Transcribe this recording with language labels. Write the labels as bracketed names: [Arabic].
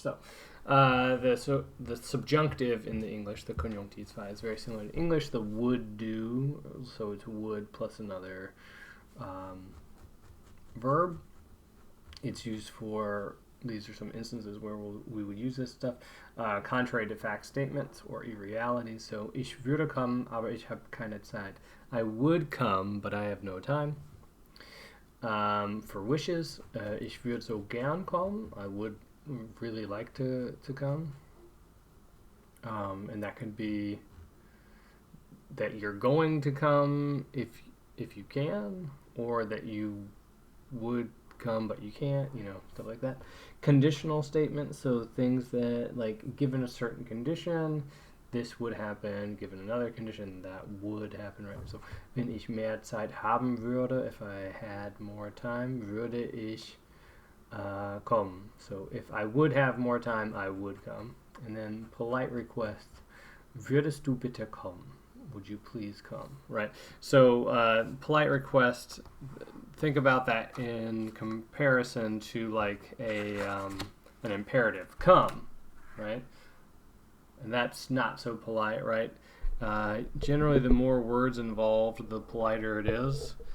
[English] So the subjunctive in the English, the Konjunktiv II, is very similar to English. The would do, so it's would plus another verb. It's used for, these are some instances where we would use this stuff, contrary to fact statements or irrealities. [German] So, ich würde kommen, aber ich habe keine Zeit. [English] I would come, but I have no time. For wishes, [German] ich würde so gern kommen. [English] I would really like to come. And that could be that you're going to come if you can, or that you would come but you can't, stuff like that. Conditional statements, so things that, like, given a certain condition, this would happen. Given another condition, that would happen, right? [German] So, wenn ich mehr Zeit haben würde, [English] if I had more time, [German] würde ich kommen. [English] So, if I would have more time, I would come. And then polite request, [German] würdest du bitte kommen? [English] Would you please come? Right? So, polite request, think about that in comparison to like an imperative, come, right? And that's not so polite, right? Generally, the more words involved, the politer it is.